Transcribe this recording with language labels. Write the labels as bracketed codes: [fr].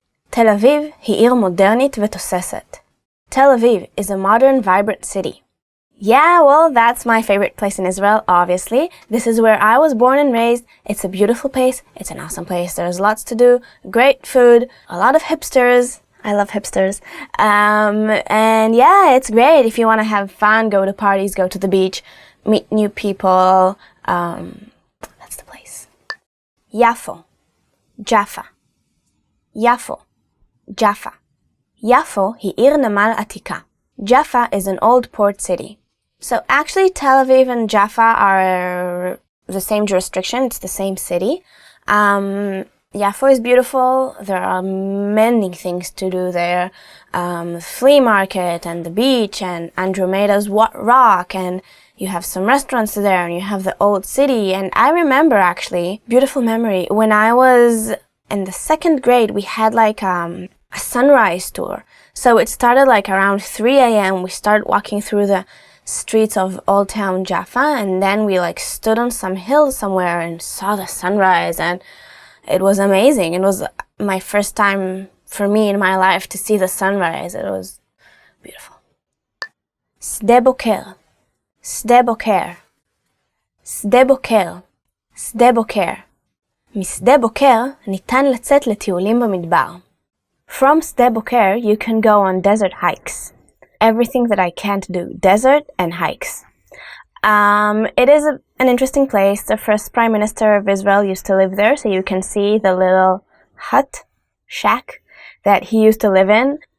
[he] תל אביב היא עיר מודרנית ותוססת. [en] Tel Aviv is a modern, vibrant city. Yeah, well, that's my favorite place in Israel, obviously. This is where I was born and raised. It's a beautiful place. It's an awesome place. There's lots to do, great food, a lot of hipsters. I love hipsters. And yeah, it's great. If you want to have fun, go to parties, go to the beach, meet new people. That's the place. Yafo. Jaffa. Yafo. Jaffa. [he] Yafo היא עיר נמל עתיקה. [en] Jaffa is an old port city. So actually Tel Aviv and Jaffa are the same jurisdiction. It's the same city. Yafo is beautiful. There are many things to do there. Flea market and the beach and Andromeda's rock, and you have some restaurants there, and you have the old city. And I remember actually, beautiful memory, when I was in the 2nd grade, we had like a sunrise tour. So it started like around 3 a.m. We started walking through the streets of Old Town Jaffa, and then we like stood on some hill somewhere and saw the sunrise, and it was amazing. It was my first time for me in my life to see the sunrise. It was beautiful. Sde Boker. Sde Boker. Sde Boker. Sde Boker. [he] משדה בוקר ניתן לצאת לטיולים במדבר. [en] From Sde Boker, you can go on desert hikes. Everything that I can't do, desert and hikes. It is an interesting place. The first Prime Minister of Israel used to live there, so you can see the little hut, shack, that he used to live in.